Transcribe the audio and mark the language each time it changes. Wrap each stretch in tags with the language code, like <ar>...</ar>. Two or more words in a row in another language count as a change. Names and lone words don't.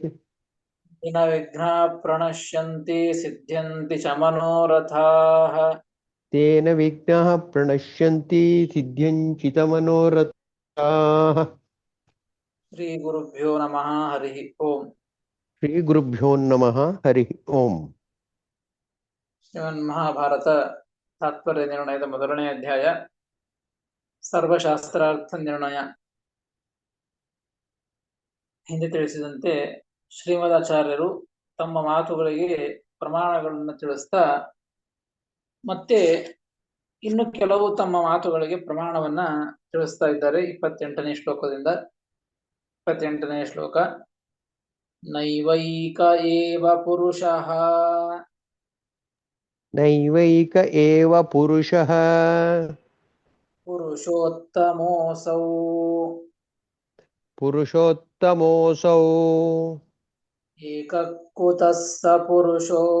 <sa>विघ्नाः प्रणश्यन्ति सिद्ध्यन्ति च मनोरथाः। तेन विघ्नाः प्रणश्यन्ति सिद्ध्यञ्चितमनोरथाः। श्रीगुरुभ्यो नमः। हरिः ओम्। श्रीगुरुभ्यो नमः। हरिः ओम्।</sa> <kn>ಶ್ರೀಮನ್ಮಹಾಭಾರತ ತಾತ್ಪರ್ಯ ನಿರ್ಣಯದ ಮೊದಲನೇ ಅಧ್ಯಾಯ ಸರ್ವಶಾಸ್ತ್ರಾರ್ಥ ನಿರ್ಣಯ. ಹಿಂದೆ ತಿಳಿಸಿದಂತೆ ಶ್ರೀಮದಾಚಾರ್ಯರು ತಮ್ಮ ಮಾತುಗಳಿಗೆ ಪ್ರಮಾಣಗಳನ್ನು ತಿಳಿಸ್ತಾ ಮತ್ತೆ ಇನ್ನು ಕೆಲವು ತಮ್ಮ ಮಾತುಗಳಿಗೆ ಪ್ರಮಾಣವನ್ನ ತಿಳಿಸ್ತಾ ಇದ್ದಾರೆ. 28ನೇ ಶ್ಲೋಕದಿಂದ 28ನೇ ಶ್ಲೋಕ.</kn> <sa>ನೈವೈಕ ಏವ ಪುರುಷಃ नैवैक एव पुरुषः ಪುರುಷೋತ್ತಮೋऽಸೌ पुरुषोत्तमोऽसौ ಏಕಃ ಕುತಃ ಸ ಪುರುಷೋ</sa>